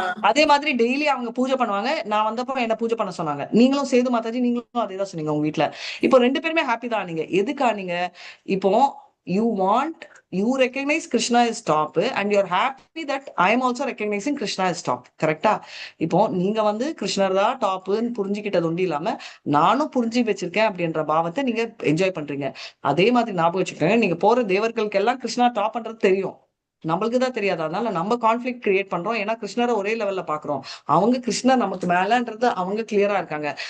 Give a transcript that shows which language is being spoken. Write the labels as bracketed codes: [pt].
[ta] அதே மாதிரி டெய்லி அவங்க பூஜை பண்ணுவாங்க. நான் வந்தப்போ என்ன பூஜை பண்ண சொன்னாங்க. நீங்களும் சேது மாதாஜி நீங்களும் அதேதான் சொன்னீங்க உங்க வீட்டுல. இப்போ 2 பேருமே ஹாப்பி தான். நீங்க எதுக்கா நீங்க இப்போ [en] you recognize Krishna is top and you're happy that I am also recognizing Krishna is top. [ta] கரெக்டா? இப்போ நீங்க வந்து கிருஷ்ணர் தான் டாப்னு புரிஞ்சுக்கிட்டது ஒண்டி இல்லாம நானும் புரிஞ்சு வச்சிருக்கேன் அப்படின்ற பாவத்தை நீங்க என்ஜாய் பண்றீங்க. அதே மாதிரி ஞாபகம் வச்சுக்கோங்க, நீங்க போற தேவர்களுக்கு எல்லாம் கிருஷ்ணா டாப் பண்றது தெரியும், நம்மளுக்கு தான் தெரியாது. அதனால நம்ம கான்ஃபிளிக்ட் கிரியேட் பண்றோம். ஏன்னா கிருஷ்ணரை ஒரே லெவல்ல பாக்குறோம். அவங்க கிருஷ்ணர் நமக்கு மேலன்றது அவங்க கிளியரா இருக்காங்க.